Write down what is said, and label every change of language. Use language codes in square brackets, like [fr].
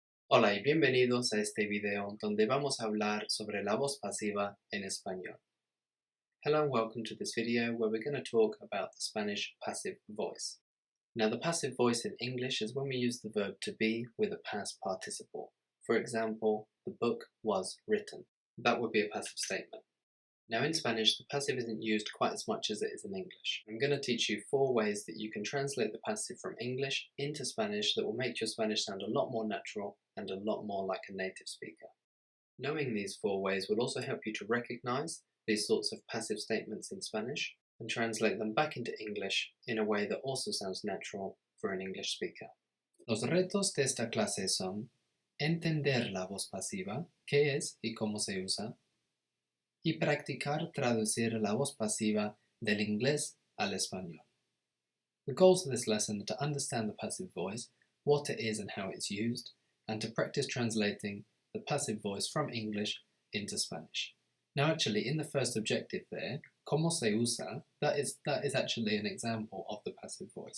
[es] Hola y bienvenidos a este video donde vamos a hablar sobre la voz pasiva en español. [en] Hello and welcome to this video where we're going to talk about the Spanish passive voice. Now the passive voice in English is when we use the verb to be with a past participle. For example, the book was written. That would be a passive statement. Now in Spanish, the passive isn't used quite as much as it is in English. I'm going to teach you 4 ways that you can translate the passive from English into Spanish that will make your Spanish sound a lot more natural and a lot more like a native speaker. Knowing these 4 ways will also help you to recognize these sorts of passive statements in Spanish and translate them back into English in a way that also sounds natural for an English speaker. [es] Los retos de esta clase son entender la voz pasiva, qué es y cómo se usa, y practicar traducir la voz pasiva del inglés al español. [en] The goals of this lesson are to understand the passive voice, what it is and how it's used, and to practice translating the passive voice from English into Spanish. Now actually in the first objective there, [es] como se usa, [en] that is actually an example of the passive voice.